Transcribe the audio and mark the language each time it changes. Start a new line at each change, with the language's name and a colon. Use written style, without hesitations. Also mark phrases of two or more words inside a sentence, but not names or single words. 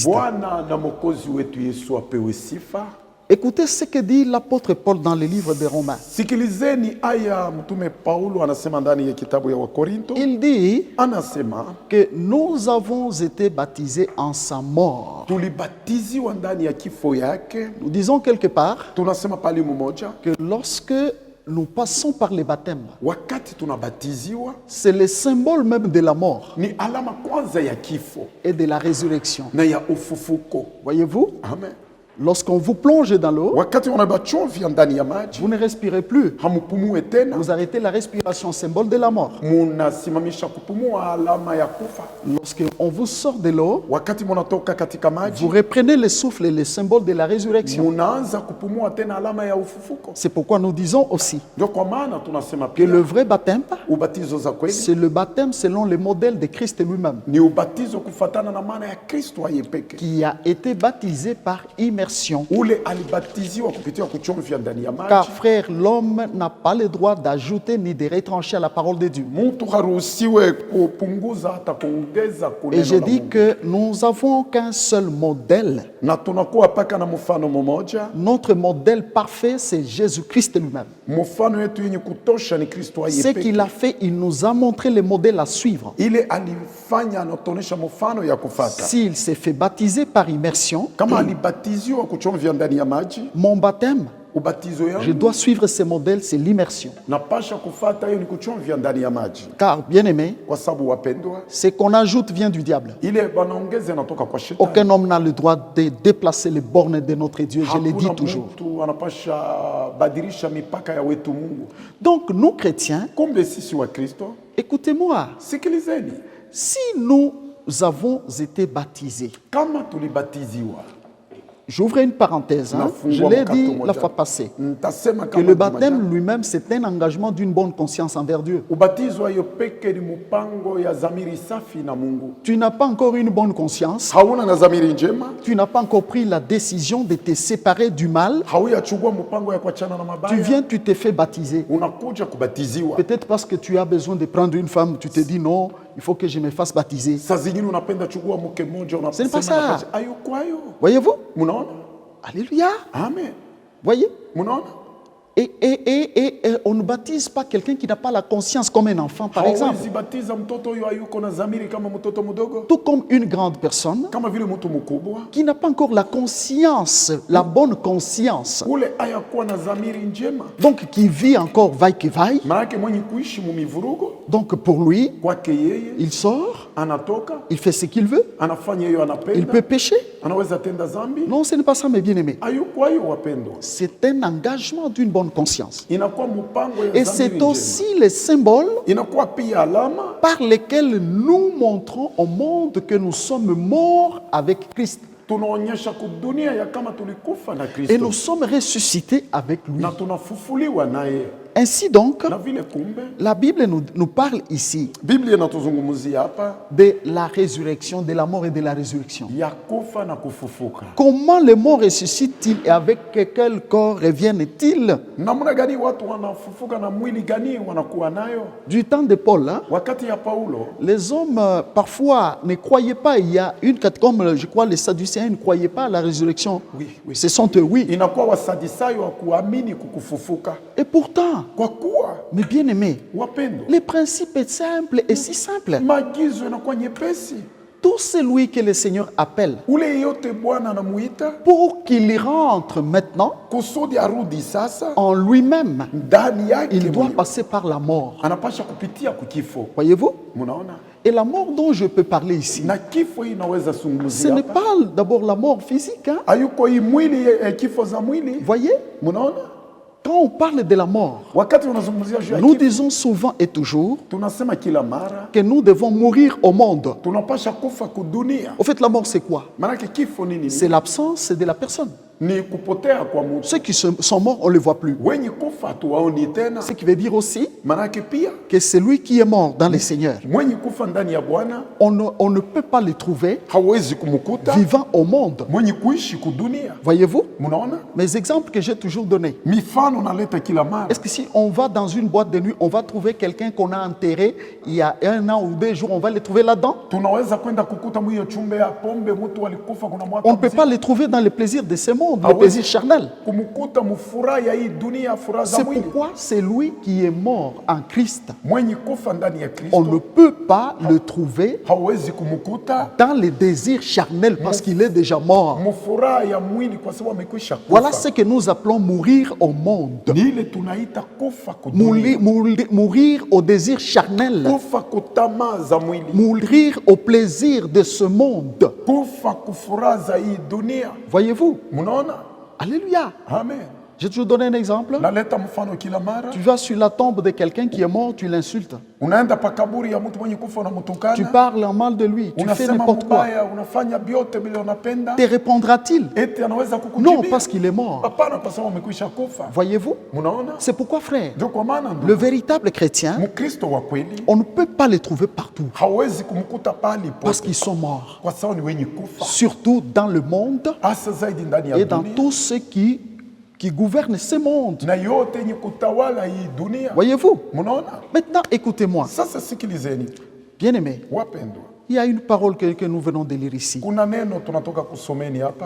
Swahili: Bwana na mwokozi wetu Yesu apewe sifa.
French: Écoutez ce que dit l'apôtre Paul dans le livre des Romains.
Swahili: Sikilizeni aya mtume Paulo anasema ndani ya kitabu ya Wakorinto,
French: Il dit
Swahili: anasema
French: que nous avons été baptisés en sa mort.
Swahili: tulibatiziwa ndani ya kifo yake.
French: Nous disons quelque part
Swahili: Tunasema pali mmoja,
French: que lorsque nous passons par les baptêmes,
Swahili: wakati tunabatiziwa
French: c'est le symbole même de la mort
Swahili: ni alama kwanza ya kifo
French: et de la résurrection.
Swahili: na ya ufufuko.
French: Voyez-vous,
Swahili: Amen.
French: lorsqu'on vous plonge dans l'eau,
Swahili: Wakati unabachomvia ndani ya maji,
French: vous ne respirez plus.
Swahili: hamupumue tena,
French: Vous arrêtez la respiration, symbole de la mort.
Swahili: munasimamisha kupumua, alama ya kufa.
French: Lorsqu'on vous sort de l'eau,
Swahili: Wakati munatoka katika
French: vous
Swahili: maji,
French: reprenez le souffle et le symbole de la résurrection.
Swahili: munaanza kupumua tena, alama ya ufufuko.
French: C'est pourquoi nous disons aussi
Swahili: Ndio kwa maana tunasema
French: que
Swahili: pia
French: le vrai baptême,
Swahili: ubatizo za kweli
French: c'est le baptême selon le modèle de Christ lui-même,
Swahili: ni ubatizo kufatana na maana ya Kristo aye peke,
French: qui a été baptisé par immersion.
Swahili: ule alibatiziwa kupitia kuchomvya ndani ya
French: Car
Swahili: maji.
French: frère, l'homme n'a pas le droit d'ajouter ni de retrancher à la parole de Dieu.
Swahili: Mtu haruhusiwe kupunguza hata kuongeza
French: Et
Swahili: kuneno
French: j'ai la dit
Swahili: Mungu.
French: que nous avons qu'un seul modèle.
Swahili: Na tunakuwa paka na mfano mmoja.
French: Notre modèle parfait, c'est Jésus-Christ lui-même.
Swahili: Mfano wetu yenye kutosha ni Kristo aye
French: Ce
Swahili: peke.
French: qu'il a fait, il nous a montré le modèle à suivre.
Swahili: Ile alifanya anatuonesha mfano ya kufata.
French: S'il s'est fait baptiser par immersion,
Swahili: Kama alibatiziwa kuchomvya ndani ya maji,
French: mon baptême,
Swahili: ubatizo
French: je
Swahili: yangu
French: dois suivre ce modèle, c'est l'immersion.
Swahili: napasha kufata hiyo ni kuchomvya ndani ya maji,
French: Car, bien aimé,
Swahili: kwa sababu wapendwa,
French: ce qu'on ajoute vient du diable.
Swahili: ile banaongeza inatoka kwa shetani.
French: Aucun homme n'a le droit de déplacer les bornes de notre Dieu, je le dis
Swahili: Hakuna
French: toujours.
Swahili: mtu anapasha badilisha mipaka ya wetu Mungu.
French: Donc, nous chrétiens,
Swahili: Kumbe sisi wa Kristo,
French: écoutez-moi,
Swahili: sikilizeni,
French: si nous avons été baptisés,
Swahili: kama tulibatiziwa,
French: j'ouvre une parenthèse, hein, je l'ai dit la fois passée,
Swahili: ntasema
French: que
Swahili: kama
French: le
Swahili: ni majani.
French: baptême lui-même, c'est un engagement d'une bonne conscience envers Dieu.
Swahili: Ubatizo hiyo peke ni mpango ya dhamiri safi na Mungu.
French: Tu n'as pas encore une bonne conscience,
Swahili: Hauna na dhamiri njema,
French: tu n'as pas encore pris la décision de te séparer du mal,
Swahili: hauyachukua mpango ya kuachana na
French: tu
Swahili: mabaya.
French: viens, tu te fais baptiser.
Swahili: Unakuja kubatiziwa.
French: Peut-être parce que tu as besoin de prendre une femme, tu te dis non, il faut que je me fasse baptiser.
Swahili: Saa zingine unapenda chukua mke mmoja,
French: Ce n'est pas ça.
Swahili: unasema hayuko hayo.
French: Voyez-vous?
Swahili: Munaona?
French: Alléluia.
Swahili: Amen.
French: Voyez?
Swahili: Munaona?
French: Et on ne baptise pas quelqu'un qui n'a pas la conscience comme un enfant, par exemple.
Swahili: Hauwezi batiza mtoto huyo hayuko na dhamiri kama mtoto mdogo,
French: Tout comme une grande personne
Swahili: kama vile mtu mkubwa
French: qui n'a pas encore la conscience, la bonne conscience.
Swahili: ule hayakuwa na dhamiri njema,
French: Donc qui vit encore vaille que vaille.
Swahili: maanake mwenye kuishi mumivurugo.
French: Donc pour lui,
Swahili: Kwake yeye
French: il sort,
Swahili: anatoka
French: il fait ce qu'il veut,
Swahili: anafanya hiyo
French: il
Swahili: anapenda,
French: peut pécher.
Swahili: anaweza tenda dhambi.
French: Non, ce n'est pas ça, mes bien-aimés.
Swahili: Hayuko hayo wapendwa,
French: C'est un engagement d'une bonne conscience.
Swahili: inakuwa mpango ya
French: Et
Swahili: dhamiri
French: c'est
Swahili: njema,
French: aussi les symboles
Swahili: inakuwa pia alama
French: par lesquels nous montrons au monde que nous sommes morts avec Christ.
Swahili: tunaonyesha kudunia ya kama tulikufa na
French: Et nous
Swahili: Kristo
French: sommes ressuscités avec lui.
Swahili: na tunafufuliwa naye.
French: Ainsi donc,
Swahili: Na vile kumbe
French: la Bible nous parle ici
Swahili: Biblia inatuzungumzia hapa
French: de la résurrection, de la mort et de la résurrection.
Swahili: ya kufa na kufufuka.
French: Comment les morts ressuscitent-ils et avec quel corps reviennent-ils?
Swahili: Namna gani watu wanafufuka na mwili gani wanakuwa nayo?
French: Du temps de Paul, hein, Wakati ya Paulo les hommes parfois ne croyaient pas. Il y a une comme je crois les Sadducéens ne croyaient pas à la résurrection. Oui, oui. Ce sont eux, oui.
Swahili: inakuwa wasadisayo wa kuamini kukufufuka.
French: Et pourtant,
Swahili: Kwa kuwa
French: mes bien-aimés,
Swahili: wapendo,
French: le principe est simple et si simple.
Swahili: maagizo yanakuwa nyepesi.
French: Tout celui que le Seigneur appelle
Swahili: Ule yote Bwana anamuita
French: pour qu'il rentre maintenant
Swahili: kusudi arudi sasa
French: en lui-même,
Swahili: ndani yake,
French: il doit
Swahili: mwenyewe.
French: passer par la mort.
Swahili: Anapasha kupitia kukifo.
French: Voyez-vous?
Swahili: Munaona?
French: Et la mort dont je peux parler ici,
Swahili: Na kifo hii inaweza
French: ce
Swahili: sungumzia
French: n'est
Swahili: hapa.
French: pas d'abord la mort physique. Hein?
Swahili: Hayuko hii mwili kifo za mwili.
French: Voyez?
Swahili: Munaona?
French: Quand on parle de la mort,
Swahili: Wakati unazungumzia juu ya
French: nous
Swahili: kifo,
French: disons souvent et toujours
Swahili: tunasema kila mara
French: que nous devons mourir au monde.
Swahili: tunapasha kufa kudunia.
French: Au fait, la mort, c'est quoi?
Swahili: Maanake kifo nini?
French: C'est l'absence de la personne.
Swahili: Ni kupotea kwa mtu.
French: Ceux qui sont morts, on ne les voit plus.
Swahili: Wenye kufa tuwaoni tena.
French: Ce qui veut dire aussi
Swahili: Maanake pia
French: que celui qui est mort dans le Seigneur,
Swahili: mwenye kufa ndani ya Bwana
French: on ne peut pas le trouver
Swahili: hawezi kumkuta
French: vivant au monde.
Swahili: mwenye kuishi kudunia.
French: Voyez-vous?
Swahili: Munaona?
French: Mes exemples que j'ai toujours donnés.
Swahili: Mifano naleta kila mara.
French: Est-ce que si on va dans une boîte de nuit, on va trouver quelqu'un qu'on a enterré il y a 1 an ou 2 jours, on va le trouver là-dedans?
Swahili: Tunaweza kwenda kukuta mwiyo chumbe ya pombe mtu alikufa kuna mwaka
French: On ne peut
Swahili: mzima.
French: pas le trouver dans le plaisir de ce monde, Ah le oui? plaisir charnel.
Swahili: Kumkuta mufuraha ya hii dunia, furaha za
French: C'est
Swahili: mwili.
French: pourquoi celui qui est mort en Christ,
Swahili: Mwenye kufa ndani ya
French: on ne
Swahili: Kristo
French: peut pas le trouver
Swahili: hawezi kumkuta
French: dans les désirs charnels parce qu'il est déjà mort.
Swahili: mufuraha ya mwili kwa sababu amekwisha kufa.
French: Voilà ce que nous appelons mourir au monde.
Swahili: Ni ile tunaita kufa kudunia.
French: Mourir au désir charnel.
Swahili: Kufa kutamaa za mwili.
French: Mourir au plaisir de ce monde.
Swahili: Kufa kufuraha za hii dunia.
French: Voyez-vous?
Swahili: Munaona?
French: Alléluia.
Swahili: Amen.
French: J'ai toujours donné un exemple.
Swahili: Naleta mfano kila mara.
French: Tu vas sur la tombe de quelqu'un qui est mort, tu l'insultes.
Swahili: Unaenda pa kaburi ya mtu mwenye kufa
French: Tu
Swahili: unamtukana.
French: parles en mal de lui, tu fais
Swahili: Unasema
French: n'importe quoi.
Swahili: mbaya, unafanya vyote bila unapenda.
French: Te répondra-t-il?
Swahili: Eti anaweza kukujibia?
French: Non, parce qu'il est mort.
Swahili: Hapana, kwa sababu amekwisha kufa.
French: Voyez-vous?
Swahili: Munaona?
French: C'est pourquoi, frère,
Swahili: Ndio kwa maana
French: le
Swahili: ndio
French: véritable chrétien,
Swahili: Mkristo wa kweli
French: on ne peut pas les trouver partout
Swahili: hawezi kumkuta pahali
French: parce
Swahili: pote,
French: qu'ils sont morts.
Swahili: kwa sababu ni wenye kufa,
French: Surtout dans le monde
Swahili: hasa zaidi ndani ya
French: et dans
Swahili: dunia
French: tous ceux qui gouvernent ce monde.
Swahili: na yote yenye kutawala hii dunia.
French: Voyez-vous?
Swahili: Munaona?
French: Maintenant, écoutez-moi,
Swahili: Sasa sikilizeni
French: bien-aimés.
Swahili: wapendwa,
French: Il y a une parole que nous venons de lire ici.
Swahili: kuna neno tunatoka kusomeni hapa.